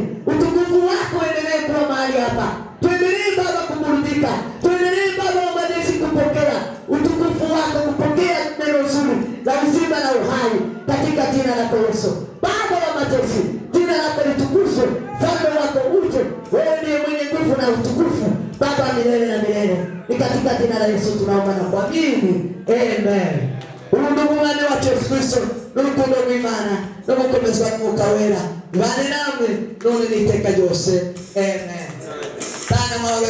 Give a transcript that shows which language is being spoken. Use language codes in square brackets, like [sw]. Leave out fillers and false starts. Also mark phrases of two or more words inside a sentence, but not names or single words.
[sw] Utukufu wako uendelee kuwa mahali hapa. Tuendelee Baba kuburudika, tuendelee Baba wa majeshi kupokea utukufu wako, kupokea neno zuri la uzima na uhai katika jina la Yesu. Baba wa majeshi, jina lako litukuzwe, falme wako uje. Wewe ndiye mwenye nguvu na utukufu Baba milele na milele. Ni katika jina la Yesu tunaomba na kuamini. Amen. [rw] Urumugumane wa Yesu Kristo n'urukundo rw'Imana no gukomezwa n'Umwuka Wera bane namwe none n'iteka ryose. Amen.